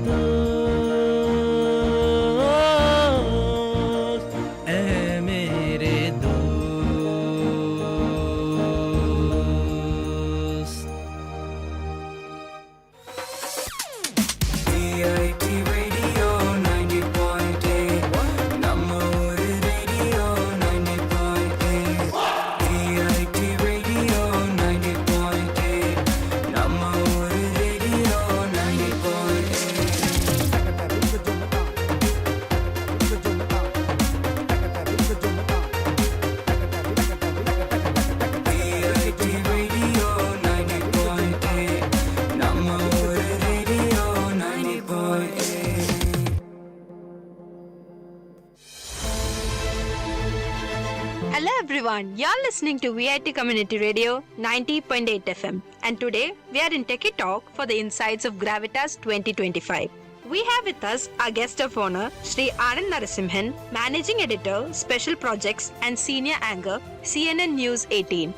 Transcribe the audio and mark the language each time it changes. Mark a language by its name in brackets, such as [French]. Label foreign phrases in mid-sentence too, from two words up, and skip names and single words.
[Hindi] दोस्त ए मेरे दोस्त VIT Radio 90.8 Namur Radio 90.8 VIT Radio 90.8 Namur Radio 90.8 VIT Radio 90.8 Namur Radio 90.8 [English] Hello everyone, you're listening to VIT Community Radio 90.8 FM, and today we are in Techie Talk for the Insights of Gravitas 2025. We have with us our guest of honor, Sri Anand Narasimhan, Managing Editor, Special Projects and Senior Anchor, CNN News 18.